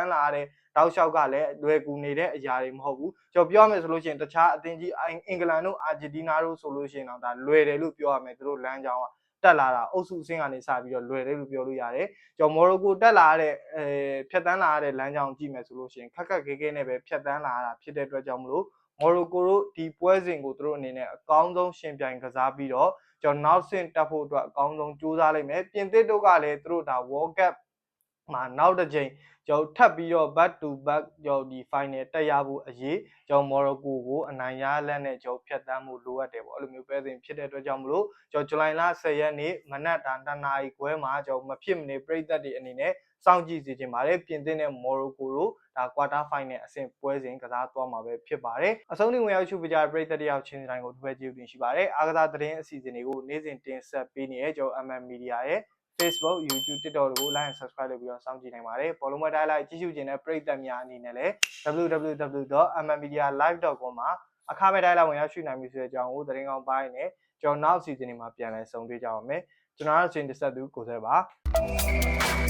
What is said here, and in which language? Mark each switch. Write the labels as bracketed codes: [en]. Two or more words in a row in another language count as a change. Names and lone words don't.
[my] န်းလာတဲ့တောက်လျှောက်ကလည်းလွယ်ကူနေတဲ့အရာတွေမဟုတ်ဘူးကျွန်တော်ပြောရမယ်ဆိုလို့ရှိရင်တခြားအသင်းကြီးအင်္ဂလန်တို့အာဂျင်တီးနားတို့ဆိုလို့ရှိရင်တော့ဒါလွယ်တယ်လို့ပြောရမယ်သူတို့လမ်းကြောင်းကတက်လာတာအုပ်စုအဆင့်ကနေစပြီးတော့လွယ်တယ်လို့ပြောလို့ရတယ်ကျွန်တော်မော်ရိုကိုတက်လာတဲ့ဖြတ်တန်းလာတဲ့လမ်းကြောင်းကြည့်မယ်ဆိုလို့ရှိရင်ခ က်ခက်ခဲခဲနဲ့ပဲဖြတ်တန်းလာတာဖြစ်တဲ့အတွက်ကြောင့်မလို့မော်ရိုကိုတို့ဒီပွဲစဉ်ကိုသူတို့အနေနဲ့အကောင်းဆုံးရှင်ပြိုင်ကစားပြီးတော့ကျွန်တော်နောက်ဆင့်တက်ဖို့အတွက်အကောင်းဆုံးကြိုးစားလိုက်မယ်ပြင်သစ်တို့ကလည်းသူတို့ဒါ World Cup မှာ နောက်တစ်ချိန်ကျွန်တော်ထပ်ပြီးတော့ [en] back to back [my] ကျွန်တော်ဒီ final တက်ရဖို့အရေးကျွန်တော်မော်ရိုကိုကိုအနိုင်ရလက်နဲ့ကျွန်တော်ဖြတ်တန်းမှုလိုအပ်တယ်ပေါ့အဲ့လိုမျိုးပဲစဉ်ဖြစ်တဲ့အတွက် ကြောင့်မလို့ကျွန်တော်ဇူလိုင်လ10ရက်နေ့မနက်တာ2နာရီခွဲမှာကျွန်တော်မဖြစ်မနေပြည်သက်တွေအနေနဲ့စောင့်ကြည့်စီခြင်းပါတယ်ပြင် သစ်နဲ့မော်ရိုကိုတို့ဒါ [en] quarter final [my] အဆင့်ပွဲစဉ်ကစားသွားမှာပဲဖြစ်ပါတယ်အဆုံးထိဝင်ရောက်ရှုပြကြတဲ့ပြည်သက်တယောက်ချင်းတိုင်းကိုတစ်ဖက်ကြည့်တင်ရှိပါတယ်အားကစားသတင်းအစီအစဉ်တွေကိုနေ့စဉ်တင်ဆက်ပေးနေတဲ့ကျွန်တော် MM Media ရဲ့Facebook YouTube TikTok တွေကို [en] like and subscribe [my] လုပ်ပြီးတော့စောင့်ကြည့်နိုင်ပါတယ်ဘောလုံးမတိုင်းလိုက်ကြည့်ရှုခြင်းနဲ့ပရိသတ်များအနေနဲ့လည်း www.mmedialive.com မှာအခမဲ့တိုင်းလိုက်ဝင်ရောက်ရှုနိုင်ပြီဆိုတဲ့အကြောင်းကိုသတင်းကောင်းပိုင်းနဲ့ကျွန်တော်နောက်အစီအစဉ်တွေမှာပြန်လည်ဆုံတွေ့ကြပါမယ်ကျွန်တော်တို့ချင်းတစ်ဆက်သူကိုစဲပါ